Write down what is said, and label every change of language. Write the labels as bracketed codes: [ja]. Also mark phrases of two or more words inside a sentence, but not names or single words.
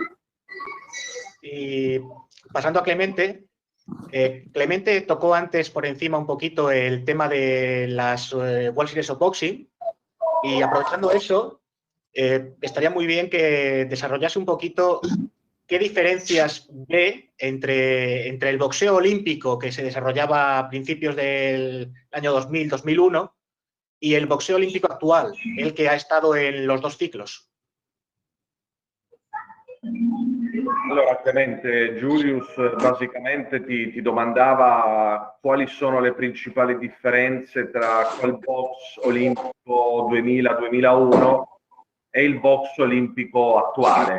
[es] Y pasando a Clemente, Clemente tocó antes por encima un poquito el tema de las World Series of Boxing, y aprovechando eso, estaría muy bien que desarrollase un poquito qué diferencias ve entre el boxeo olímpico que se desarrollaba a principios del año 2000-2001 y el boxeo olímpico actual, el che ha estado en los 2 ciclos. [it] Allora, Clemente, Julius basicamente ti domandava quali sono le principali differenze tra quel box olimpico 2000-2001 e il box olimpico attuale.